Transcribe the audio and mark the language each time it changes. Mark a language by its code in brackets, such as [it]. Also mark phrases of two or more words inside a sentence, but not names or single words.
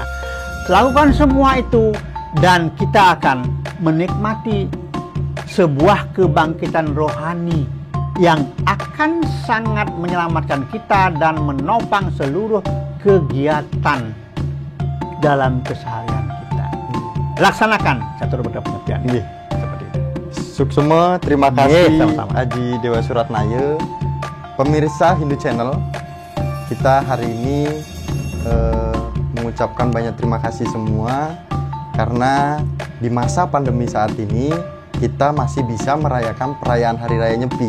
[id] Lakukan semua itu dan kita akan menikmati sebuah kebangkitan rohani yang akan sangat menyelamatkan kita dan menopang seluruh kegiatan dalam keseharian kita. Laksanakan catur berata penyepian. Seperti itu. Suksema, terima kasih Aji Dewa Suratnaya. Pemirsa Hindu Channel, kita hari ini mengucapkan banyak terima kasih semua, karena di masa pandemi saat ini kita masih bisa merayakan perayaan Hari Raya Nyepi.